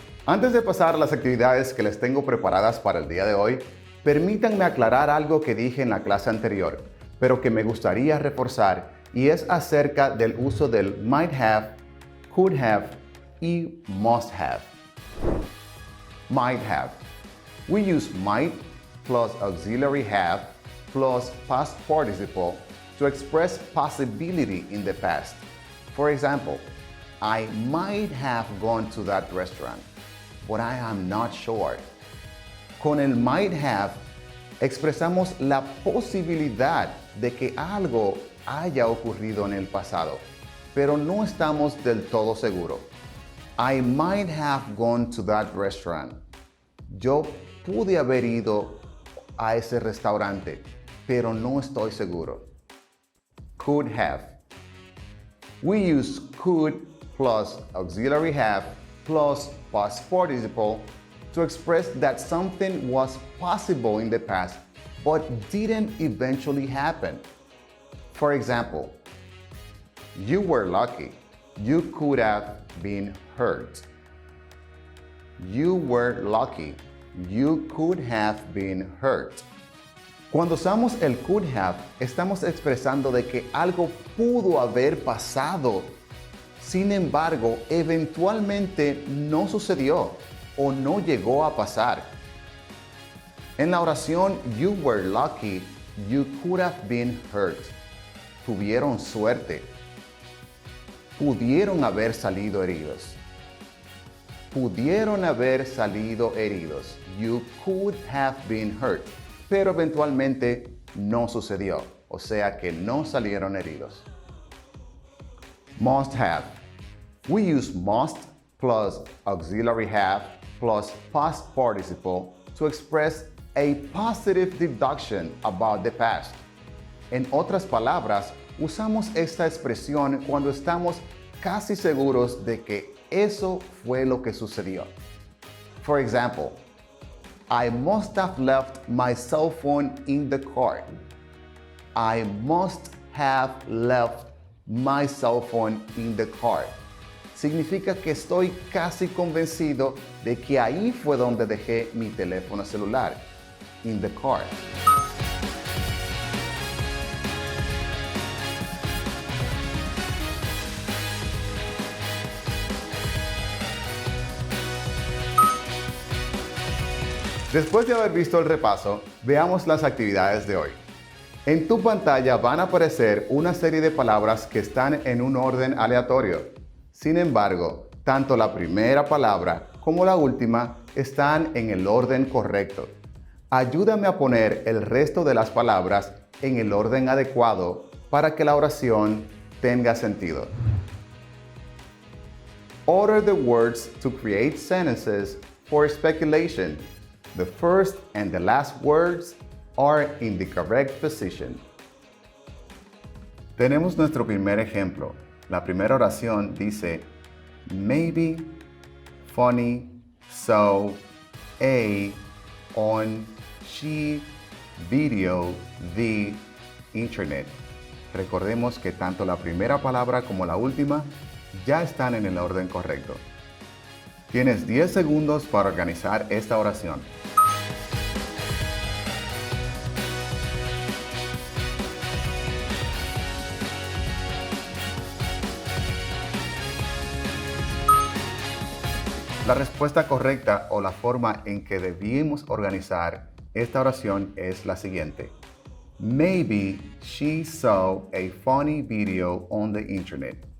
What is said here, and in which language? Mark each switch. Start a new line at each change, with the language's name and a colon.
Spanish: Antes de pasar a las actividades que les tengo preparadas para el día de hoy, permítanme aclarar algo que dije en la clase anterior, pero que me gustaría reforzar, y es acerca del uso del might have, could have y must have.
English: Might have. We use might plus auxiliary have plus past participle to express possibility in the past. For example, I might have gone to that restaurant, but I am not sure.
Spanish: Con el might have, expresamos la posibilidad de que algo haya ocurrido en el pasado, pero no estamos del todo seguros.
English: I might have gone to that restaurant.
Spanish: Yo pude haber ido a ese restaurante, pero no estoy seguro.
English: Could have. We use could plus auxiliary have plus past participle to express that something was possible in the past but didn't eventually happen. For example, you were lucky. You could have been hurt. You were lucky. You could have been hurt.
Spanish: Cuando usamos el could have, estamos expresando de que algo pudo haber pasado. Sin embargo, eventualmente no sucedió o no llegó a pasar. En la oración
English: you were lucky, you could have been hurt.
Spanish: Tuvieron suerte. Pudieron haber salido heridos. Pudieron haber salido heridos.
English: You could have been hurt.
Spanish: Pero eventualmente no sucedió. O sea que no salieron heridos. Must have.
English: We use must plus auxiliary have plus past participle to express a positive deduction about the past.
Spanish: En otras palabras, usamos esta expresión cuando estamos casi seguros de que eso fue lo que sucedió.
English: For example, I must have left my cell phone in the car. I must have left my cell phone in the car.
Spanish: Significa que estoy casi convencido de que ahí fue donde dejé mi teléfono celular.
English: In the car.
Spanish: Después de haber visto el repaso, veamos las actividades de hoy. En tu pantalla van a aparecer una serie de palabras que están en un orden aleatorio. Sin embargo, tanto la primera palabra como la última están en el orden correcto. Ayúdame a poner el resto de las palabras en el orden adecuado para que la oración tenga sentido.
English: Order the words to create sentences for speculation. The first and the last words are in the correct position.
Spanish: Tenemos nuestro primer ejemplo. La primera oración dice,
English: maybe, funny, so, a, on, she, video, the, internet.
Spanish: Recordemos que tanto la primera palabra como la última ya están en el orden correcto. Tienes 10 segundos para organizar esta oración. La respuesta correcta o la forma en que debíamos organizar esta oración es la siguiente.
English: Maybe she saw a funny video on the internet.